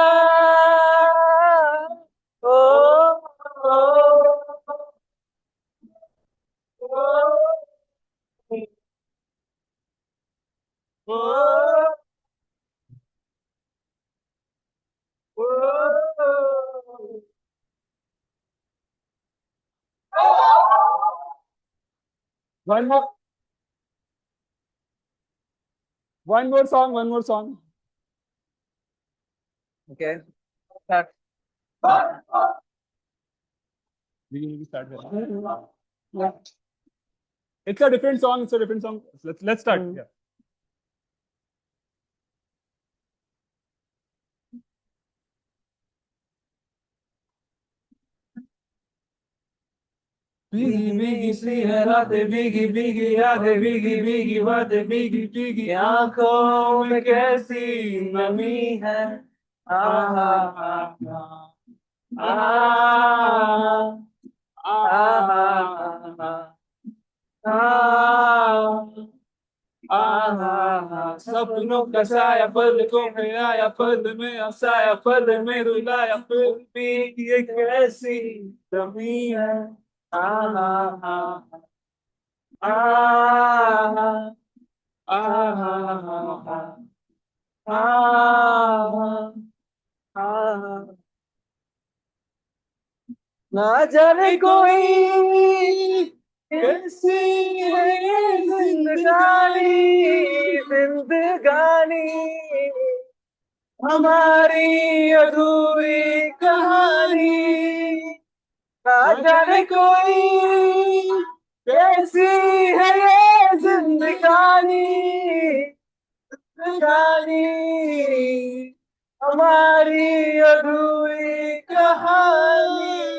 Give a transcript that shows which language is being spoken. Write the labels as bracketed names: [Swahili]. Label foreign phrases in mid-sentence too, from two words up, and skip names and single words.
[English] ओ, ओ, ओ, ओ, ओ, One more, one more song. Okay. Start. We start with. Yeah. It's a different song. It's a different song. Let's start. Yeah. [Hindi] भीगी भीगी सी है रातें, भीगी भीगी यादें, भीगी भीगी बातें, भीगी भीगी आंखों में कैसी नमी है। आहा आहा आहा आहा आहा, सपनों का साया पलकों में आया, पल में हंसाया, पल में रुलाया, फिर भी ये कैसी कमी है। आहा आहा आहा आहा आहा आहा, ना जाने कोई कैसी है ये जिंदगानी, जिंदगानी हमारी अधूरी कहानी, ना जाने कोई कैसी है ये जिंदगानी, जिंदगानी हमारी अधूरी कहानी।